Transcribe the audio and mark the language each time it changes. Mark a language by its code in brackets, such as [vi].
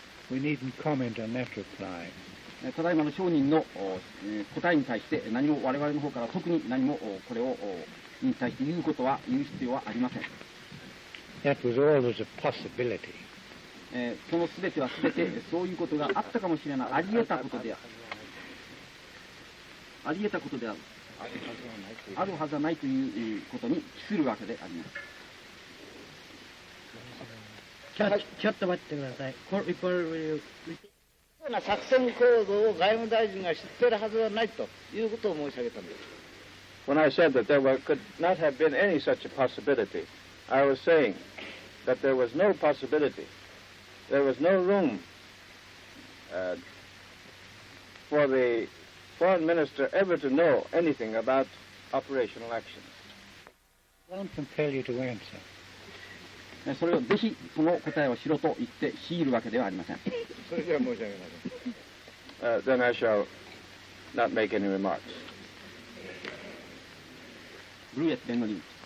[en] We needn't comment on that reply. [ja] ただいまの証人の答えに対して何も我々の方から特に何もこれをに対して言う必要はありません。 [en] That was always a possibility. [ja] その全ては全てそういうことがあったかもしれない、あり得たことであるはずはないということに帰するわけであります。ちょっと待ってください。こういうな作戦行動を外務大臣が知っているはずはないということを申し上げたんです。 [en] When I said that there could not have been any such a possibility, I was saying that there was no possibility, there was no room for the foreign minister ever to know anything about operational actions. I won't compel you to answer. [ja] それをぜひその答えをしろと言って強いるわけではありません。それでは申し上げません。 [en] Then I shall not make any remarks. [ja] ブルーエス弁護人。